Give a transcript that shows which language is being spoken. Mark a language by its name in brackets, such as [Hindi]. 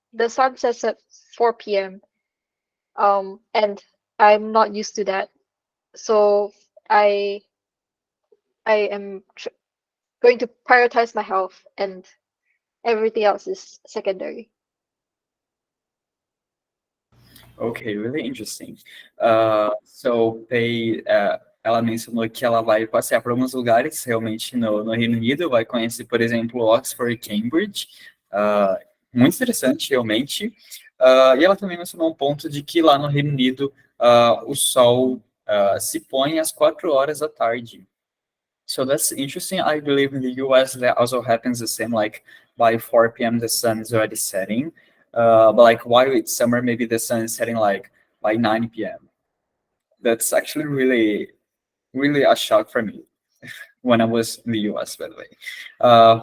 [English] The sun sets at 4 p.m. And I'm not used to that. So I am going to prioritize my health and everything else is secondary. Okay, really interesting. [Portuguese] So, Pei, ela mencionou que ela vai passear por alguns lugares realmente no Reino Unido, vai conhecer, por exemplo, Oxford e Cambridge. Muito interessante, realmente. E ela também mencionou um ponto de que lá no Reino Unido o sol se põe às 4 horas da tarde. [English] So that's interesting. I believe in the US that also happens the same, like by 4 p.m. the sun is already setting. But like while it's summer, maybe the sun is setting like by 9 p.m. That's actually really, really a shock for me when I was in the US, by the way.